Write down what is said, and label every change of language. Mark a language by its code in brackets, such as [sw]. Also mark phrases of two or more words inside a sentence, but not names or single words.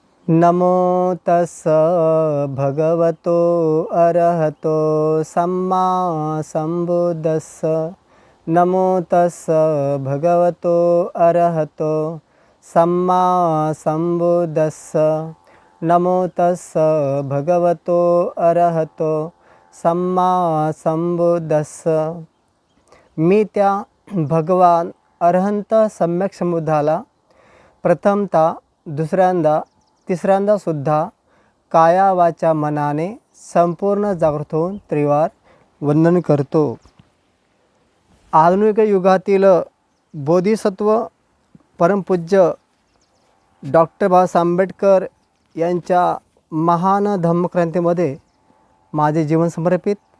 [pi] नमो तस् भगवतो अरहतो सम्मा संबुद्धस्स। नमो तस् भगवतो अरहतो सम्मा संबुद्धस्स। नमो तस् भगवतो अरहतो सम्मा संबुद्धस्स। [mr] मी त्या भगवान अरहंत सम्यक संबुद्धाला प्रथमता, दुसऱ्यांदा, तिसऱ्यांदा सुद्धा काया वाचा मनाने संपूर्ण जागृत होऊन त्रिवार वंदन करतो. आधुनिक युगातील बोधिसत्व परमपूज्य डॉक्टर बाबासाहेब आंबेडकर यांच्या महान धम्मक्रांतीमध्ये माझे जीवन समर्पित.